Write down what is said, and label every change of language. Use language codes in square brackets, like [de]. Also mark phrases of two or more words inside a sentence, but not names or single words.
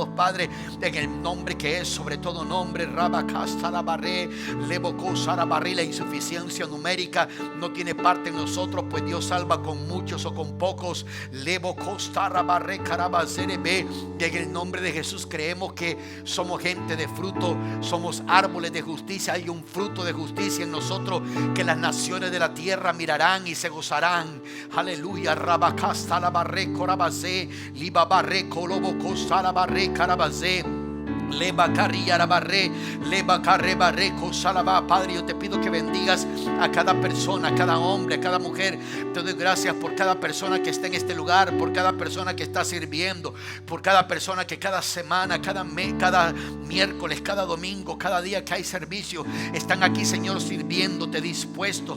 [es] Padre, en el nombre que es sobre todo nombre, Rabacasta la barré, Lebocosa la barré, la insuficiencia numérica no tiene parte en nosotros, pues Dios salva con muchos o con pocos. Lebocosta la barré, Carabazerebe. En el nombre de Jesús creemos que somos gente de fruto, somos árboles de justicia. Hay un fruto de justicia en nosotros que las naciones de la tierra mirarán y se gozarán. Aleluya. Rabacasta la barré, Corabazé, Liba barré, Colobo costa la barré, Carabazé. Leba carrilla barré, leba carre barré, cosalaba. Padre, yo te pido que bendigas a cada persona, a cada hombre, a cada mujer. Te doy gracias por cada persona que está en este lugar, por cada persona que está sirviendo, por cada persona que cada semana, cada miércoles, cada domingo, cada día que hay servicio, están aquí, Señor, sirviéndote, dispuestos.